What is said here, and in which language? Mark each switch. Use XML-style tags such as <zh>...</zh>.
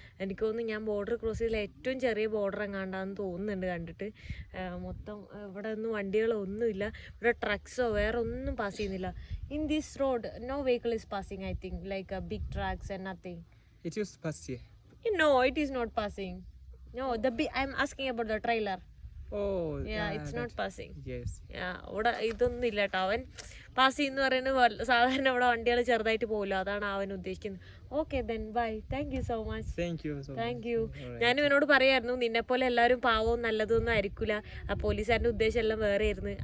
<ml>എനിക്ക് തോന്നുന്നു ഞാൻ ബോർഡർ ക്രോസ് ചെയ്തതിൽ ഏറ്റവും ചെറിയ ബോർഡർ എങ്ങാണ്ടാന്ന് തോന്നുന്നുണ്ട് കണ്ടിട്ട്. മൊത്തം ഇവിടെ ഒന്നും വണ്ടികളൊന്നുമില്ല. ഇവിടെ ട്രക്സോ വേറെ ഒന്നും പാസ് ചെയ്യുന്നില്ല.</ml> <en>In this road no vehicle is passing. I think like big trucks and nothing. It used to pass here. No, it is not passing. No, I'm asking about the trailer. Oh, yeah, it's not passing. Yes.</en> <ml>ഇവിടെ ഇതൊന്നും ഇല്ല കേട്ടോ. അവൻ pass ചെയ്യുന്ന പറയുന്നത് സാധാരണ ഇവിടെ വണ്ടികൾ ചെറുതായിട്ട് പോകില്ല, അതാണ് അവൻ ഉദ്ദേശിക്കുന്നത്.</ml> <en>Okay then bye, thank you so much. Thank you.</en> <ml>ഞാൻ ഇവനോട് പറയായിരുന്നു നിന്നെപ്പോലെ എല്ലാവരും പാവവും നല്ലതൊന്നും ആയിരിക്കില്ല, ആ പോലീസുകാരൻ്റെ ഉദ്ദേശം എല്ലാം വേറെ ആയിരുന്നു.</ml>